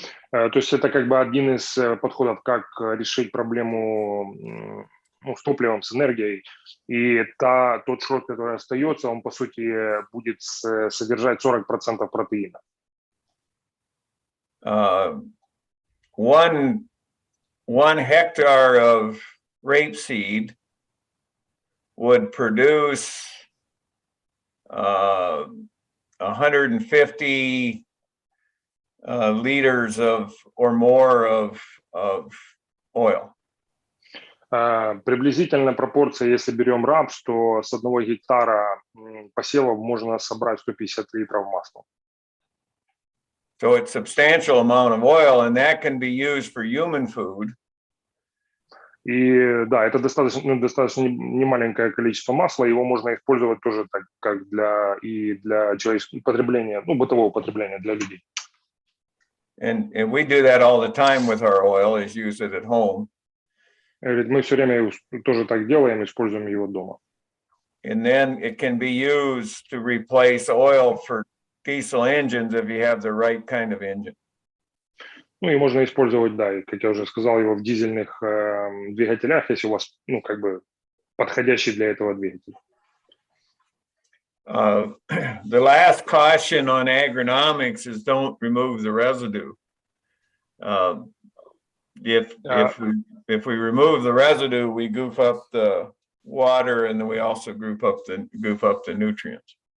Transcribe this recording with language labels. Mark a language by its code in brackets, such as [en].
[ru] То есть это как бы один из подходов, как решить проблему с топливом, с энергией. И тот шрот, который остается, он по сути будет содержать 40% протеина. [en] One hectare of rapeseed would produce 150 liters or more of oil. [ru] Приблизительно пропорция, если берем рапс, то с 1 гектара посевов можно собрать 150 литров масла. [en] So it's a substantial amount of oil, and that can be used for human food. [ru] И да, это достаточно немаленькое количество масла, его можно использовать тоже так, как для человеческого потребления, бытового потребления для людей. [en] And we do that all the time with our oil, is use it at home. [ru] Говорит, мы все время тоже так делаем, используем его дома. [en] And then it can be used to replace oil for diesel engines if you have the right kind of engine. [ru] Ну и можно использовать, да, как я уже сказал, его в дизельных двигателях, если у вас, как бы подходящий для этого двигатель. [en] The last caution on agronomics is don't remove the residue. If we remove the residue, we goof up the water, and then we also goof up the nutrients.